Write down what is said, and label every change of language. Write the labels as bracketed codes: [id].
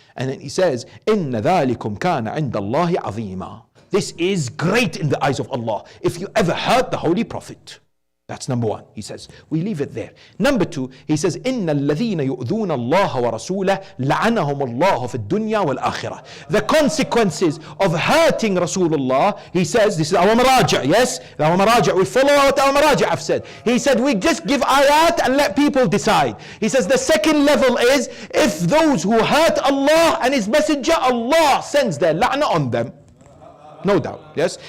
[en] And then he says, [ar] إِنَّ ذَلِكُمْ كَانَ عِنْدَ اللَّهِ عَظِيمًا. [en] This is great in the eyes of Allah if you ever hurt the Holy Prophet. That's number 1. He says, we leave it there. Number 2, he says, [ar] إِنَّ الَّذِينَ يُؤْذُونَ اللَّهَ وَرَسُولَهُ لَعَنَهُمُ اللَّهُ فِي الدُّنْيَا وَالْآخِرَةِ. [en] The consequences of hurting Rasulullah, he says, this is our Maraja, yes? Our Maraja, we follow what our Maraja have said. He said, we just give ayat and let people decide. He says, the second level is, if those who hurt Allah and His Messenger, Allah sends their la'na on them. No doubt, yes.